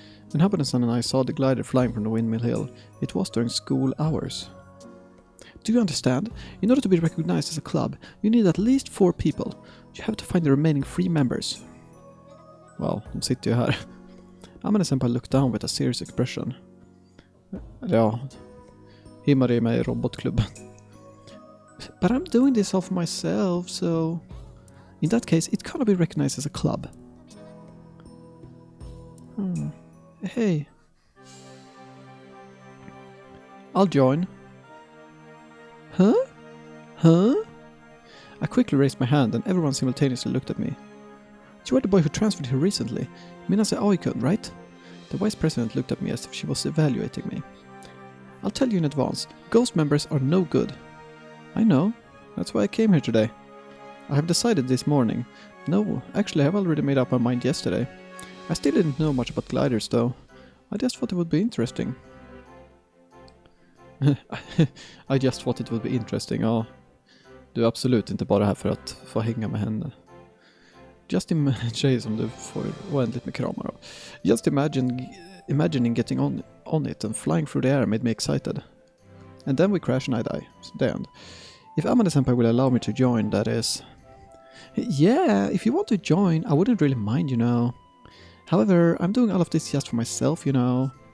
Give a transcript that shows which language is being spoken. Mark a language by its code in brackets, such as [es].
[en] When Habane-san and I saw the glider flying from the windmill hill, it was during school hours. Do you understand? In order to be recognized as a club, you need at least 4 people. You have to find the remaining 3 members. Well, [sv] de sitter ju här. [en] Amane-senpai looked down with a serious expression. [sv] Ja, Himari är med i robotklubben. [en] But I'm doing this all for myself, so... In that case, it cannot be recognized as a club. Hey. I'll join. Huh? Huh? I quickly raised my hand and everyone simultaneously looked at me. You are the boy who transferred here recently. Minase Aoi-kun, right? The vice president looked at me as if she was evaluating me. I'll tell you in advance, ghost members are no good. I know. That's why I came here today. I have decided this morning. No, actually I have already made up my mind yesterday. I still didn't know much about gliders though. I just thought it would be interesting. I just thought it would be interesting, ja. [sv] Du är absolut inte bara här för att få hänga med henne. Just tjej som du får oändligt med kramar av. [en] Just imagining getting on it and flying through the air made me excited. And then we crash and I die. So the end. If Amane-senpai will allow me to join, that is... Yeah, if you want to join, I wouldn't really mind, you know. However, I'm doing all of this just for myself, you know.